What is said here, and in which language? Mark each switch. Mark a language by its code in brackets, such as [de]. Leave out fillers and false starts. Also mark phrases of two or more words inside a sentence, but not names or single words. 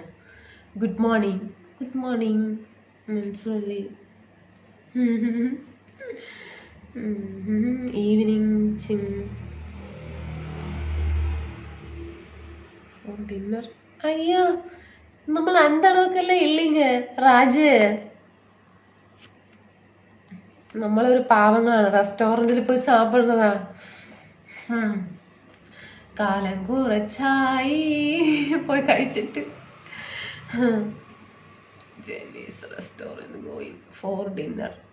[en] good morning [ml] മനസ്സിലി. [en] evening dinner. [ml] അയ്യോ, നമ്മൾ [ta] அந்த அளவுக்கெல்லாம் இல்லைங்க ராஜு. [ml] നമ്മളൊരു പാവങ്ങളാണ്. റെസ്റ്റോറൻറ്റിൽ പോയി സാപ്പിടുന്നതാ. കാലം കുറച്ചായി പോയി കഴിച്ചിട്ട്. [en] Jenny's restaurant going for dinner.